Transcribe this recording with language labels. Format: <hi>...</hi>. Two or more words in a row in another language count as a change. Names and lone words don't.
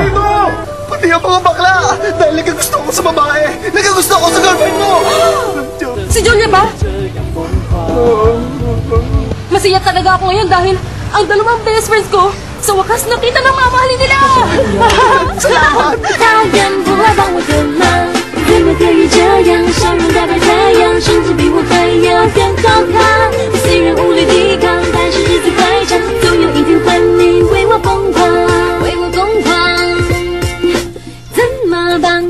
<tl>Pati ang mga bakla! Dahil nagkagusto ko sa babae! Nagkagusto ko sa girlfriend mo! Si Julia ba? Masaya talaga ako ngayon dahil ang dalawang</tl> <en>best friends</en> <tl>ko sa wakas nakita ng mamahalin nila! Salamat!</tl> <zh>怎么可以这样？笑容打败太阳，甚至比我还要更好看。虽然无力抵抗，但是日子快长，总有一天换你为我疯狂，为我疯狂。怎么办？</zh>